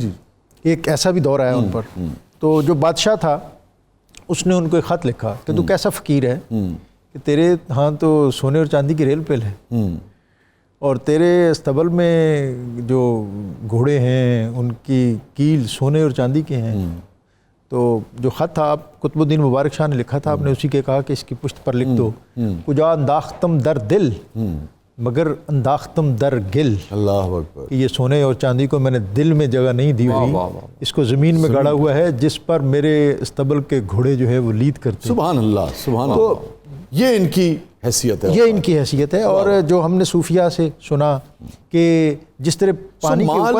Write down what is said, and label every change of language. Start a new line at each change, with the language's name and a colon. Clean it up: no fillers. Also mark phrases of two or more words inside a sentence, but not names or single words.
Urdu: ایک ایسا بھی دور آیا ان پر. تو جو بادشاہ تھا اس نے ان کو ایک خط لکھا کہ تو کیسا فقیر ہے کہ تیرے ہاں تو سونے اور چاندی کی ریل پیل ہے, اور تیرے استبل میں جو گھوڑے ہیں ان کی کیل سونے اور چاندی کے ہیں. تو جو خط تھا آپ قطب الدین مبارک شاہ نے لکھا تھا, آپ نے اسی کے کہا کہ اس کی پشت پر لکھ دو,
Persian: کجا انداختم در دل مگر انداختم در گل.
Arabic: اللہ اکبر. کہ
Urdu: یہ سونے اور چاندی کو میں نے دل میں جگہ نہیں دی ہوئی, اس کو زمین میں گاڑا ہوا ہے جس پر میرے استبل کے گھوڑے جو ہے وہ لید کرتے.
Arabic: سبحان اللہ, سبحان اللہ.
Urdu: یہ ان کی حیثیت ہے, یہ ان کی حیثیت ہے. اور جو ہم نے صوفیہ سے سنا کہ جس طرح پانی کے اوپر